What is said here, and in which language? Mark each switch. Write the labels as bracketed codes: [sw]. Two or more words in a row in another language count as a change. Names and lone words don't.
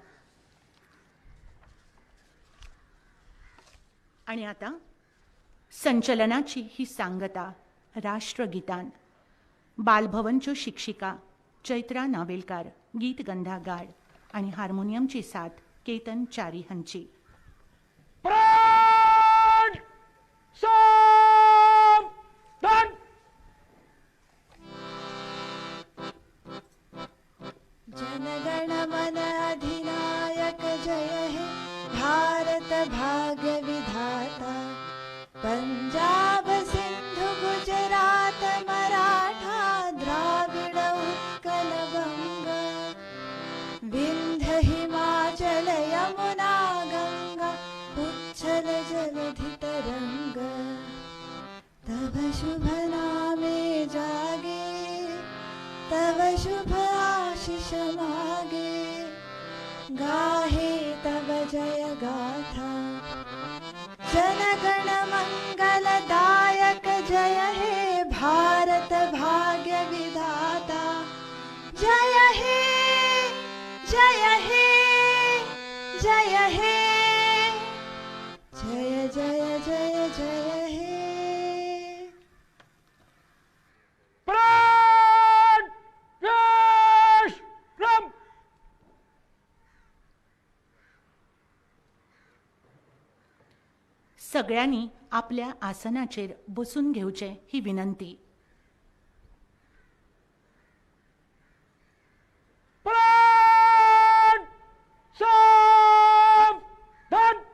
[kok] आनी आतां संचलनाची ही सांगता राष्ट्रगितान. बालभवनच्यो शिक्षिका चैत्रा नावेलकार गीत गंधा गाड आनी हार्मोनियमची साथ केतन च्यारी हांची. प्राण सावधान. [bn] জনগণ মন অধিনায়ক জয় হে ভারত ভাগ্য বিধাতা. পঞ্জাব সিন্ধু গুজরাট মারাঠা দ্রাবিড় উৎকল বঙ্গ. বিন্ধ্য হিমাচল যমুনা গঙ্গা উচ্ছল জলধি তরঙ্গ. তব শুভ নামে জাগে, তব শুভ আশিস মাগে. গাহে তব জয় গাথা, জনগণ মঙ্গলদায়ক জয় হে ভারত ভাগ্য বিধাতা. জয় হে জয় হে জয় হে জয় জয় জয় জয় হে. [kok] प्राण विश्राम. सगळ्यांनी आपल्या आसनाचेर बसून घेवचे ही विनंती. प्राण सावधान.